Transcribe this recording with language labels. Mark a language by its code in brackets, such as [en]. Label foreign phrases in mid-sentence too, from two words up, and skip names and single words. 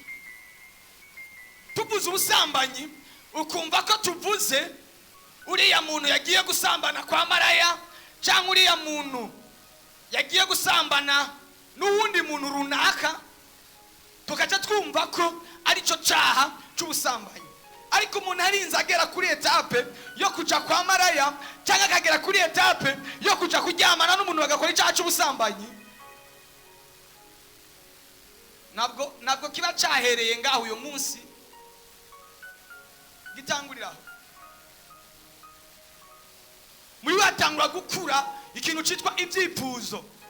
[rn] Tuvuze ubusambanyi ukumva ko tuvuze uriya muntu yagiye gusambana kwa maraya, cyangwa uriya muntu yagiye gusambana n'uwundi muntu runaka, tukaca twumva ko ari cyo caha cy'ubusambanyi. Ariko umuntu arinze agera kuri etape yo kuja kwa maraya, cyangwa akagera kuri etape yo kuja kuryamana n'umuntu bagakora icyaha cy'ubusambanyi, nabwo kiba cyahereye ngaho uyo munsi gitanguriraho. Muri batangura gukura ikintu cyitwa ibyifuzo.